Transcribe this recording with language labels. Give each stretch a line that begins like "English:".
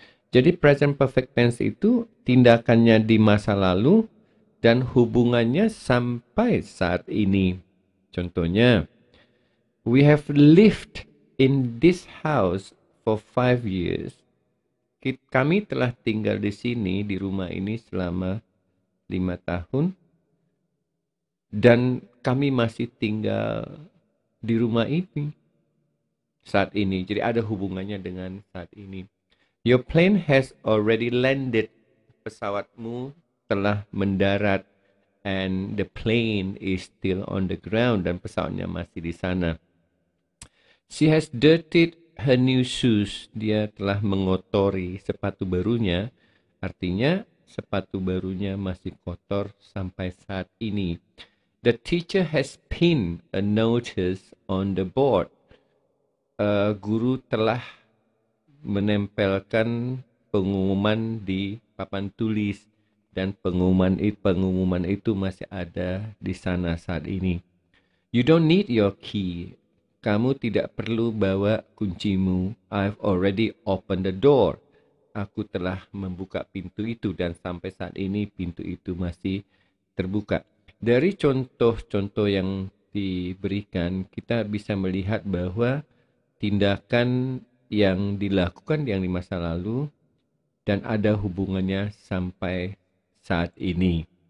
Indonesian: Jadi present perfect tense itu tindakannya di masa lalu dan hubungannya sampai saat ini. Contohnya,
English: we have lived in this house for 5 years.
Indonesian: Kami telah tinggal di sini, di rumah ini selama 5 tahun. Dan kami masih tinggal di rumah ini saat ini. Jadi ada hubungannya dengan saat ini.
English: Your plane has already landed.
Indonesian: Pesawatmu telah mendarat.
English: And the plane is still on the ground.
Indonesian: Dan pesawatnya masih di sana.
English: She has dirtied her new shoes.
Indonesian: Dia telah mengotori sepatu barunya. Artinya sepatu barunya masih kotor sampai saat ini.
English: The teacher has pinned a notice on the board.
Indonesian: Guru telah menempelkan pengumuman di papan tulis dan pengumuman itu masih ada di sana saat ini.
English: You don't need your key.
Indonesian: Kamu tidak perlu bawa kuncimu.
English: I've already opened the door.
Indonesian: Aku telah membuka pintu itu dan sampai saat ini pintu itu masih terbuka. Dari contoh-contoh yang diberikan, kita bisa melihat bahwa tindakan yang dilakukan yang di masa lalu dan ada hubungannya sampai saat ini.